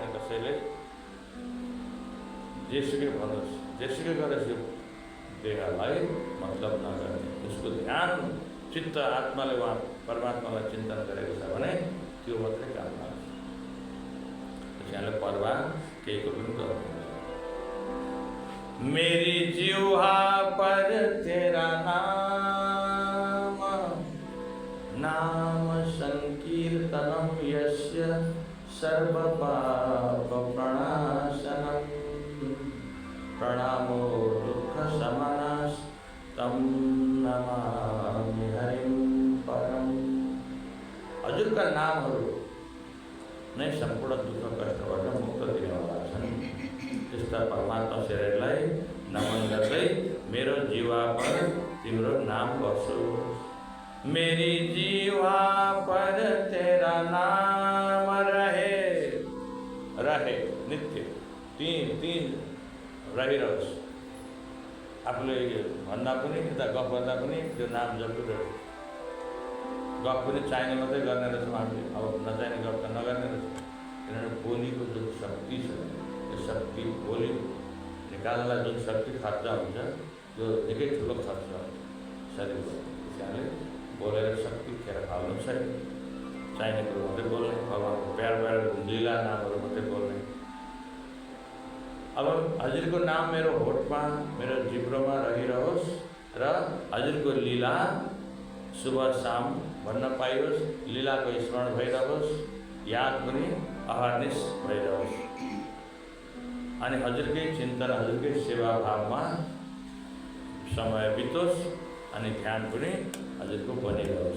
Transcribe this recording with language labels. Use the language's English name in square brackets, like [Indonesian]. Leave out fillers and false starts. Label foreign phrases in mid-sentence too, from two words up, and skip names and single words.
[Nepali] कसैले जेसुकै भनोस्, जेसुकै गरोस्, यो देहलाई मतलब नगर्ने, उसको ध्यान चित्त आत्माले उहाँ परमात्मालाई चिन्तन गरेको छ भने त्यो मात्रै काम लाग्छ। त्यसैले परवाह केहीको पनि गर्दैन। [Hindi] मेरी जिह्वा पर तेरा नाम [Sanskrit] संकीर्तनम यस्य सर्व पाप प्रणाशनम प्रणामो दुःख शमनस् तम नमामि हरिं परम। [Nepali] हजुरका नामहरू नै सम्पूर्ण दुःख कष्टबाट मुक्त दिनेवाला छन्। त्यस्ता परमात्मा शरीरलाई नमन गर्दै मेरो जीवा पर तिम्रो नाम बसोस्। [Hindi] मेरी जीवा पर तेरा नाम रहे नित्य, [Nepali] तीन रहिरहोस्। आफूले भन्दा पनि यता गफ गर्दा पनि त्यो नाम जपिरहोस्। गफ पनि चाहिने मात्रै गर्ने रहेछौँ हामीले। अब नचाहिने गफ त नगर्ने रहेछौँ, किनभने बोलीको जुन शक्ति छ त्यो शक्ति बोली निकाल्नलाई जुन शक्ति खर्च हुन्छ त्यो निकै ठुलो खर्च हुन्छ शरीरको। त्यस कारणले बोलेर शक्ति खेर फाल्नु छैन, चाहिने कुरो मात्रै बोल्ने, भगवान्को प्यार प्यार लीला नामहरू मात्रै बोल्ने। अब हजुरको नाम मेरो होठमा मेरो जिब्रोमा रहिरहोस् र हजुरको लीला [Hindi] सुबह शाम [Nepali] भन्न पाइयोस्, लीलाको स्मरण भइरहोस्, याद पनि अहर्निश भइरहोस्, अनि हजुरकै चिन्तन हजुरकै सेवा भावमा समय बितोस् अनि ध्यान पनि हजुरको बनिरहोस्।